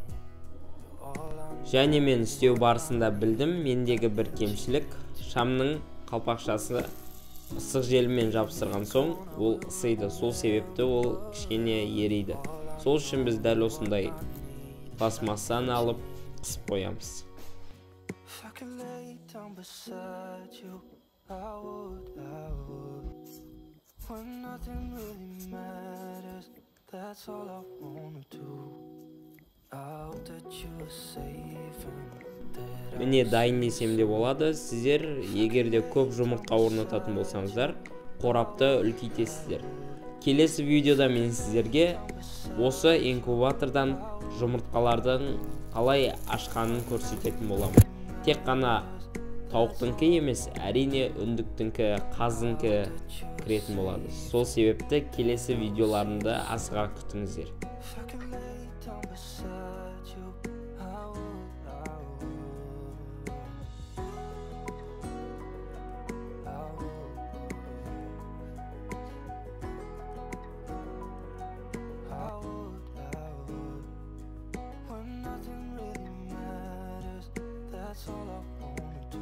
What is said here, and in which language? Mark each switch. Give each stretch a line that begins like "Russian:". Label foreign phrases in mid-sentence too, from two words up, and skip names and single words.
Kazakh: Және мен істеу барысында білдім, мендегі бір кемшілік, шамның қалпақшасы ыстық желіммен жабыстырған соң, ол ысиды. Сол себепті ол кішкене ериді. Сол үшін біз дәл осындай пластмассаны алып, қысып қоямыз.
English: If I could lay down beside you, I would. When nothing really matters, that's all I wanna do. I hope that you are safe and that
Kazakh: Міне дайын десем де болады. Сіздер егерде көп жұмыртқа орнататын болсаңыздар, қорапты үлкейтесіздер. Келесі видеода мен сіздерге осы инкубатордан жұмыртқалардың қалай ашқанын көрсететін боламын. Тек қана тауықтыңкі емес, әрине үндіктіңкі, қаздыңкі кіретін болады. Сол себепті келесі видеоларымды асыға күтіңіздер.
English: if I could lay down beside you, I would. When nothing really matters, that's all I wanna do.